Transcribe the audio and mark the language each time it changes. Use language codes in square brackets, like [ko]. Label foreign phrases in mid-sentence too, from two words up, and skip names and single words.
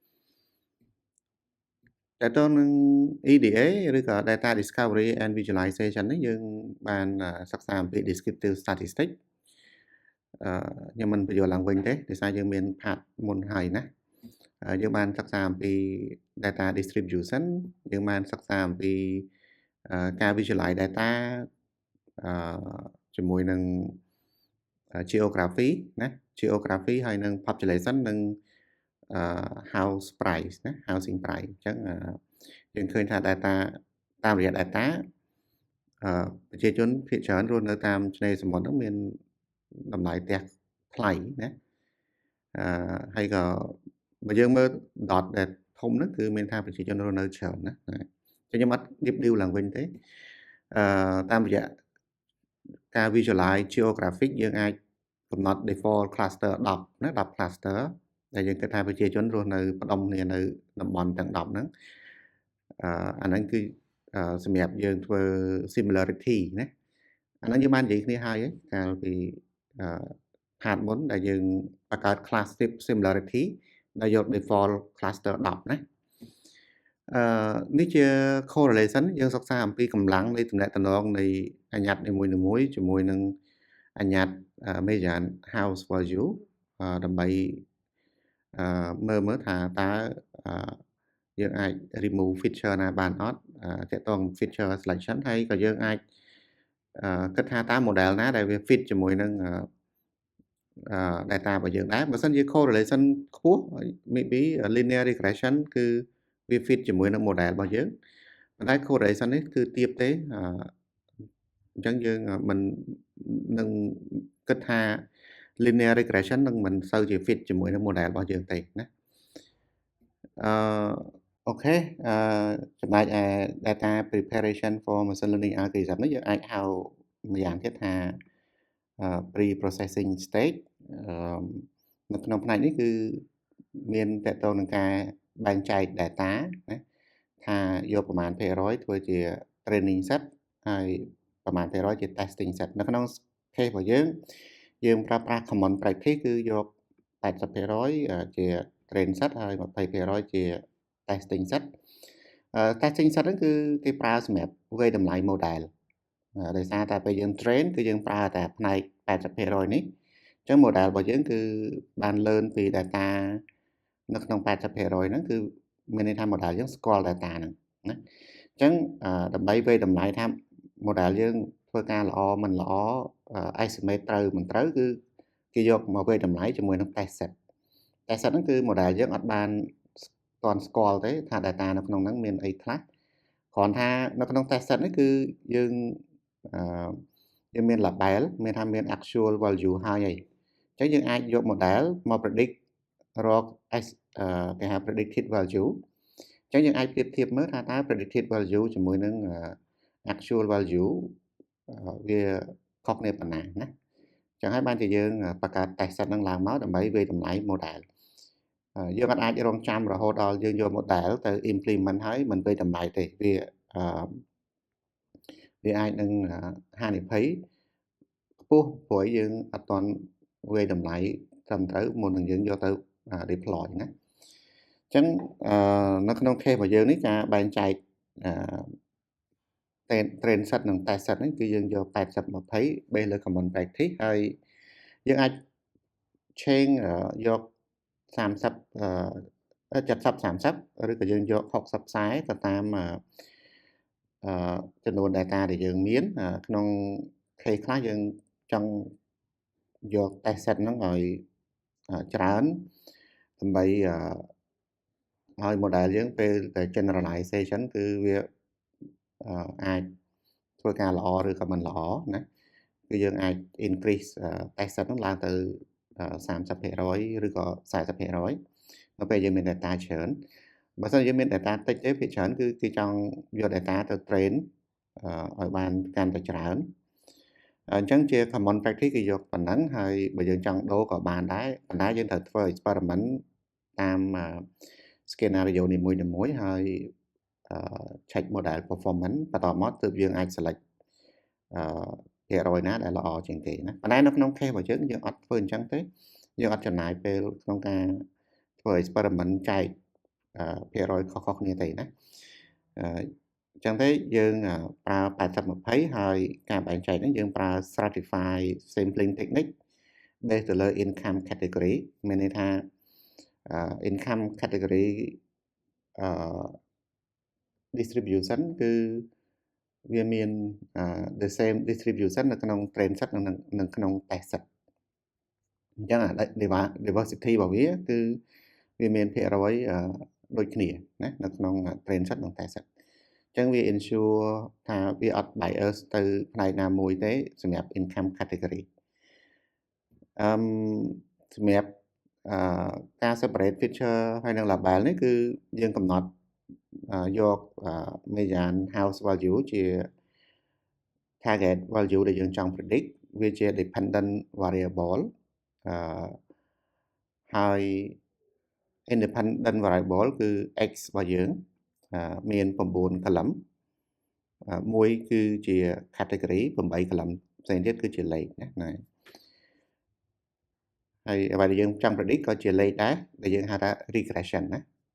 [km] តែទៅនឹង EDA ឬក៏ [en] data discovery and visualization [km] នេះយើងបានសិក្សាអំពី [en] descriptive statistics [km] ខ្ញុំមិនបញ្យល់ឡើងវិញទេដោយសារយើងមាន part មុនហើយណាយើងបានសិក្សាអំពី [en] data distribution [km] យើងបានសិក្សាអំពីការ [en] visualize data [km] ជាមួយនឹង geography ណា geography ហើយនឹង population និង [en] house price [km] ណា [en] housing price [km] អញ្ចឹងយើងឃើញថា data តាមរយៈ data ប្រជាជនភាគច្រើនរស់នៅតាមឆ្នេរសមុទ្រហ្នឹងមានតម្លៃផ្ទះថ្លៃ ណាហើយក៏បើយើងមើល dot ដែលធំហ្នឹងគឺមានថាប្រជាជនរស់នៅច្រើនណាខ្ញុំអត់ [en] deep dive [km] ឡើងវិញទេតាមរយៈការ [en] visualize geographic [km] យើងអាចកំណត់ [en] default cluster [km] 10ណា10 cluster ដែលយើងគិតថាប្រជាជនរស់នៅផ្ដុំគ្នា នៅតំបន់ទាំង10ហ្នឹងអាហ្នឹងគឺសម្រាប់យើងធ្វើ similarity ណាអាហ្នឹងយើងបាននិយាយគ្នាហើយកាលពី part មុនដែលយើងបង្កើត [en] class similarity [km] ដែលយក [en] default cluster [km] 10ណានេះជា correlation យើងសិក្សាអំពីកម្លាំងនៃទំនាក់ទំនងនៃអញ្ញត្តិនីមួយៗជាមួយនឹងអញ្ញត្តិ [en] median house value [km] ដើម្បី មើលថាតើយើងអាច [en] remove feature [km] ណាបានអត់ទាក់ទង [en] feature selection [km] ហើយក៏យើងអាចគិតថាតើ model ណាដែលវា fit ជាមួយនឹង data របស់យើងដែរបើសិនជា correlation ខ្ពស់ [en] maybe linear regression [km] គឺវា fit ជាមួយនឹង model របស់យើងប៉ុន្តែ correlation នេះគឺទាបទេអញ្ចឹងយើងមិននឹងគិតថា [en] linear regression [km] នឹងមិនសូវជា fit ជាមួយនឹង model របស់យើងទេណាអូខេ ចំណែកឯ [en] data preparation for machine learning algorithm [km] នេះយើងអាចហៅម្យ៉ាងទៀតថា [en] pre-processing stage [km] នៅក្នុងផ្នែកនេះគឺមានតកតងនឹងការបែងចែក data ណាថាយកប្រមាណភាគរយធ្វើជា [en] training set [km] ហើយប្រមាណភាគរយជា [en] testing set [km] នៅក្នុង case របស់យើងប្រើប្រាស់ common practice គឺយក 80% ជា [en] train set [km] ហើយ 20% ជា [en] testing set testing set [km] ហ្នឹងគឺគេប្រើសម្រាប់វាយតម្លៃ model ដោយសារតែពេលយើង train គឺយើងប្រើតែផ្នែក 80% នេះអញ្ចឹង model របស់យើងគឺបាន learn ពី data នៅក្នុង 80% ហ្នឹងគឺមានន័យថា model យើងស្គាល់ data ហ្នឹងណាអញ្ចឹងដើម្បីវាយតម្លៃថា model យើងធ្វើការល្អមិនល្អ estimate ត្រូវមិនត្រូវគឺគេយក មកវាយតម្លៃជាមួយនឹង [en] test set [km] ហ្នឹងគឺ model យើងអត់បានទាន់ស្គាល់ទេថា data នៅក្នុងហ្នឹងមានអីខ្លះគ្រាន់ ថានៅក្នុង [en] test set [km] នេះគឺយើងមាន label មានថាមាន [en] actual value [km] ហើយអញ្ចឹងយើងអាចយក model មក predict រកគេហៅ [en] predicted value [km] អញ្ចឹងយើងអាចប្រៀបធៀបមើលថាតើ [en] predicted value [km] ជាមួយនឹង [en] actual value [km] វាខុសគ្នាប៉ុណ្ណាណាចឹងហើយបានជាយើងបង្កើត [en] test set [km] ហ្នឹងឡើងមកដើម្បីវាយតម្លៃ model យើងអត់អាចរងចាំរហូតដល់យើងយក model ទៅ implement ហើយមិនវាយតម្លៃទេ វាអាចនឹងហានិភ័យខ្ពស់ព្រោះយើងអត់ទាន់វាយតម្លៃត្រឹមត្រូវមុននឹងយើងយកទៅ deploy ណាអញ្ចឹងនៅក្នុង case របស់យើងនេះការបែងចែក [en] train set [km] និង [en] test set [km] ហ្នឹងគឺយើងយក80 20 base លើ [en] common practice [km] ហើយយើងអាច change យក3070 30ឬក៏យើងយក60 40ទៅតាម ចំនួន data ដែលយើងមានក្នុង case ខ្លះយើងចង់យក [en] test set [km] ហ្នឹងឲ្យច្រើនដើម្បីឲ្យ model យើងពេលតែ generalization គឺវាអាចធ្វើការល្អឬក៏មិនល្អណាគឺយើងអាច [en] increase test set [km] ហ្នឹង ឡើងទៅ30% ឬក៏40% នៅពេលយើងមាន data ច្រើនបើសិនយើងមាន data តិចទេភាគច្រើនគឺគេចង់យក data ទៅ train ឲ្យបានកាន់តែច្រើនអ ញ្ចឹងជា [en] common practice [km] គឺយកប៉ុណ្ណឹងហើយបើយើងចង់ដូរក៏បានដែរប៉ុន្តែយើងត្រូវធ្វើ experiment តាម scenario នីមួយ ៗហើយ [en] check model performance [km] បន្តមកទើបយើងអាច select ភាគរយណាដែលល្អជាងគេណាប៉ុន្តែនៅក្នុង case របស់យើងអត់ធ្វើអញ្ចឹងទេយើងអត់ចំណាយពេលក្នុងការធ្វើ experiment ចែកភាគរយខុសៗគ្នាទេណាអញ្ចឹងទេយើងប្រើ80 20ហើយការបែងចែកហ្នឹងយើងប្រើ [en] stratify sampling technique based [km] ទៅលើ [en] income category [km] មានន័យថា [en] income category [km] distribution គឺវាមាន [en] the same distribution [km] នៅក្នុង [en] train set [km] និងក្នុង [en] test set [km] អញ្ចឹង diversity របស់វាគឺវាមានភាគរយដូចគ្នាណានៅក្នុង [en] train set [km] និង [en] test set [km] អញ្ចឹងវា ensure ថាវាអត់ bias ទៅផ្នែកណាមួយទេសម្រាប់ [en] income category [km] សម្រាប់ការ [en] separate feature [km] ហើយនិង label នេះគឺយើងកំណត់យក [en] median house value [km] ជា [en] target value [km] ដែលយើងចង់ predict វាជា [en] dependent variable [km] ហើយ [en] independent variable [km] គឺ x របស់យើងមាន9 column មួយគឺជា category 8 column ផ្សេងទៀតគឺជាលេខណាហើយអ្វីដែលយើងចង់ predict ក៏ជាលេខដែរដែលយើងហៅថា regression ណា